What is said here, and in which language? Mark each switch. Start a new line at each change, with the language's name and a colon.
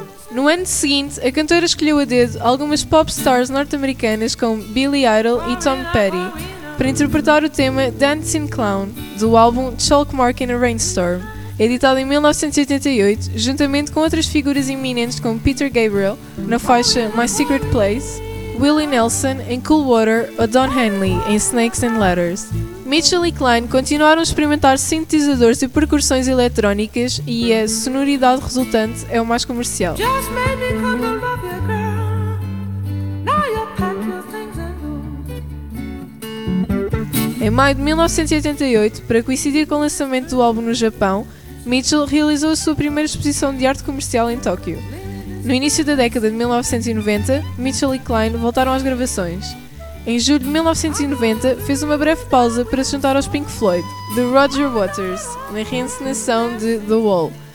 Portuguese: No ano seguinte, a cantora escolheu a dedo algumas pop stars norte-americanas como Billy Idol e Tom Petty para interpretar o tema Dancing Clown do álbum Chalkmark in a Rainstorm, editado em 1988, juntamente com outras figuras iminentes como Peter Gabriel na faixa My Secret Place, Willie Nelson em Cool Water ou Don Henley em Snakes and Ladders. Mitchell e Klein continuaram a experimentar sintetizadores e percussões eletrónicas e a sonoridade resultante é o mais comercial.
English: Just made me come to love you, girl. Now you pack your things and go.
Portuguese: Em maio de 1988, para coincidir com o lançamento do álbum no Japão, Mitchell realizou a sua primeira exposição de arte comercial em Tóquio. No início da década de 1990, Mitchell e Klein voltaram às gravações. Em julho de 1990, fez uma breve pausa para se juntar aos Pink Floyd, de Roger Waters, na reencenação de The Wall.